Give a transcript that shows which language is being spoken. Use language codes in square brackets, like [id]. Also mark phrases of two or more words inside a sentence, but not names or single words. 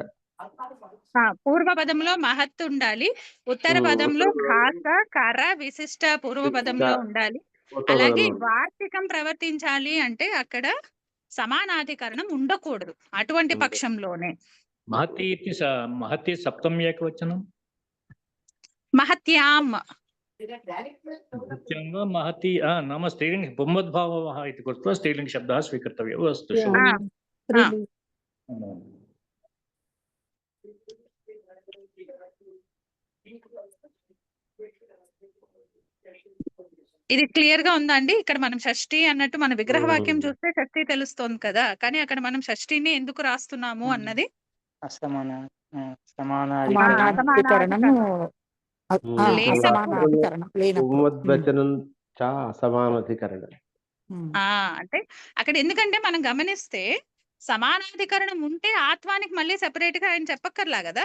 [te] పూర్వ పదంలో మహత్తు ఉండాలి, ఉత్తర పదంలో ఘాస కర విశిష్ట పూర్వ పదంలో ఉండాలి. అలాగే వార్తికం ప్రవర్తించాలి అంటే అక్కడ సమానాధికరణం ఉండకూడదు అటువంటి పక్షంలోనే. మహతి సప్తమి ఏకవచనం మహత్యాం [sa] महती नाम स्त्रीलिंग पुंवद्भावः इति कृत्वा स्त्रीलिंग शब्दः स्वीकर्तव्यः अस्तु। [te] ఇది క్లియర్ గా ఉందండి. ఇక్కడ మనం షష్ఠి అన్నట్టు మన విగ్రహ వాక్యం చూస్తే షష్ఠి తెలుస్తోంది కదా, కానీ అక్కడ మనం షష్ఠిని ఎందుకు రాస్తున్నాము అన్నది అంటే అక్కడ ఎందుకంటే మనం గమనిస్తే సమానాధికరణం ఉంటే ఆత్మానికి మళ్ళీ సెపరేట్ గా ఆయన చెప్పక్కర్లా కదా,